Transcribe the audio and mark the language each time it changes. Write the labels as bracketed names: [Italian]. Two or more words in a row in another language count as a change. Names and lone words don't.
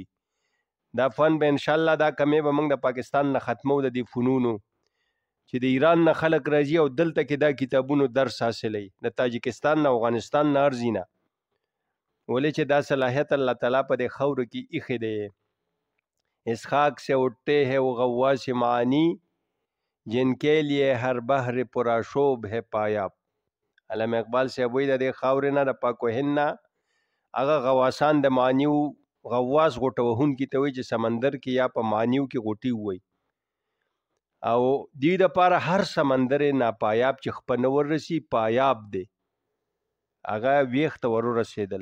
[Pashto] دا فن به انشاءالله دا کمې به موږ د پاکستان نه ختمو د دې فنونو چې د ایران نه خلک راځي او دلته کې دا کتابونو درس حاصلوي د تاجکستان نه افغانستان نه ارځي نه ولې چې دا صلاحیت الله تعالی په دې خاورو کې ایښی دی. [Urdu] اس خاک سے اٹھتے ہیں وہ غواص معانی جن کے لیے ہر بحر پرآشوب ہے پایاب. [Pashto] علامه اقبال صاحب وایي د دې خاورې نه د پاکو هند نه هغه غواسان د مانیو غواس غوټه وهونکي ته وایي چې سمندر کې یا په مانیو کې غوټي ووایي او دې دپاره هر سمندر ناپایاب چې خپه نه وررسي پایاب دی هغه ویښ ته ورورسېدل.